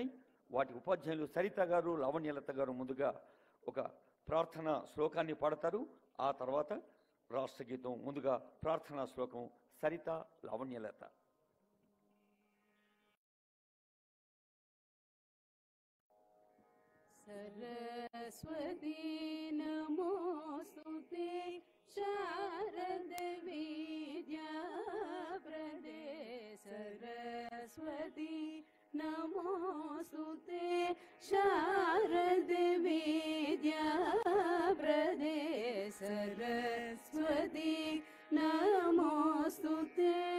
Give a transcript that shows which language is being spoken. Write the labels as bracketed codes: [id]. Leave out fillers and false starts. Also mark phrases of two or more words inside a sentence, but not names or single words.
[te] వాటి ఉపాధ్యాయులు సరిత గారు, లావణ్యలత గారు ముందుగా ఒక ప్రార్థన శ్లోకాన్ని పాడతారు. ఆ తర్వాత రాష్ట్ర గీతం. ముందుగా ప్రార్థనా శ్లోకం సరిత, లావణ్యలత. [sa] सरस्वती नमोस्तुते शारदे विद्याप्रदे सरस्वती नमोस्तुते शारदे विद्याप्रदे सरस्वती नमोस्तुते.